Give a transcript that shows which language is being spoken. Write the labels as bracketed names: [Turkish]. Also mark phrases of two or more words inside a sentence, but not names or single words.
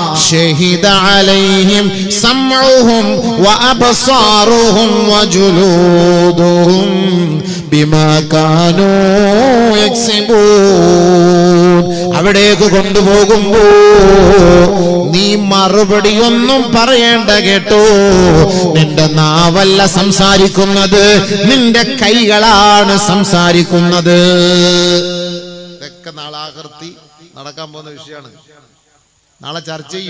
[Arabic] شهد عليهم سمعهم وأبصارهم وجلودهم بما كانوا يكسبون. [Malayalam] അവിടേക്ക് കൊണ്ടുപോകുമ്പോ നീ മറുപടിയൊന്നും പറയേണ്ട കേട്ടോ. നിന്റെ നാവല്ല സംസാരിക്കുന്നത്, നിന്റെ കൈകളാണ് സംസാരിക്കുന്നത്. ഇതൊക്കെ നാളെ ആകൃതി നടക്കാൻ പോകുന്ന വിഷയമാണ്, നാളെ ചർച്ച ചെയ്യും.